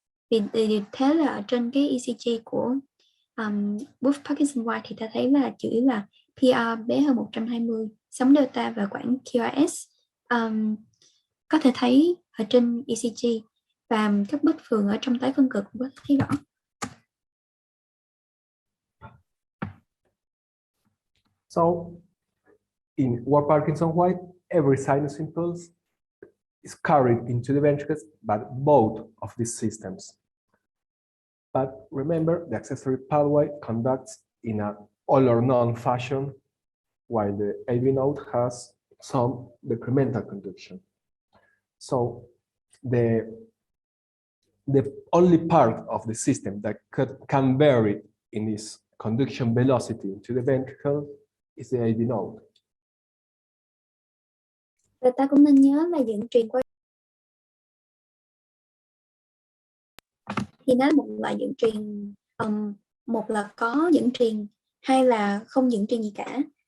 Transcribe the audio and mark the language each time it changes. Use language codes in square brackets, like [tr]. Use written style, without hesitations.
[vi] Vì thế là ở trên cái ECG của Wolff-Parkinson-White thì ta thấy là chủ yếu là PR bé hơn 120, sóng delta và quãng QRS có thể thấy ở trên ECG, và các bất thường ở trong tái phân cực cũng có thể thấy rõ. [en] So, in Ward-Parkinson-White, every sinus impulse is carried into the ventricles by both of these systems. But remember, the accessory pathway conducts in an all or none fashion, while the AV node has some decremental conduction. So the only part of the system that can vary in its conduction velocity into the ventricle is the AV node. [vi] Và ta cũng nên nhớ là dẫn truyền qua thì nó là một loại dẫn truyền, một là có dẫn truyền, hai là không dẫn truyền gì cả.